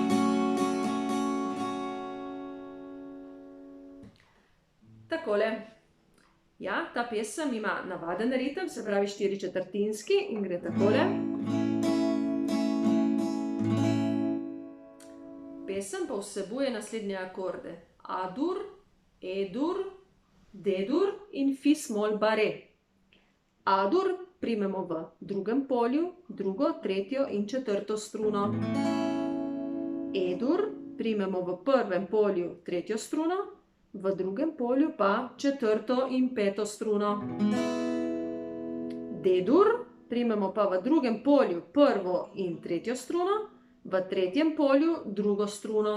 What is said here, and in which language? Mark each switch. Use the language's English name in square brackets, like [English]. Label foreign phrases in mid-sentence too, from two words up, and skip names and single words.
[Slovenian] Takole. Ja, ta pesem ima navaden ritem, se pravi 4/4 in gre takole. Pesem pa vsebuje naslednje akorde: A-dur, E-dur, D-dur in Fi-smol bare. A-dur primemo v drugem polju, drugo, tretjo in četrto struno. E-dur primemo v prvem polju tretjo struno, v drugem polju pa četrto in peto struno. D-dur primemo pa v drugem polju prvo in tretjo struno, v tretjem polju drugo struno.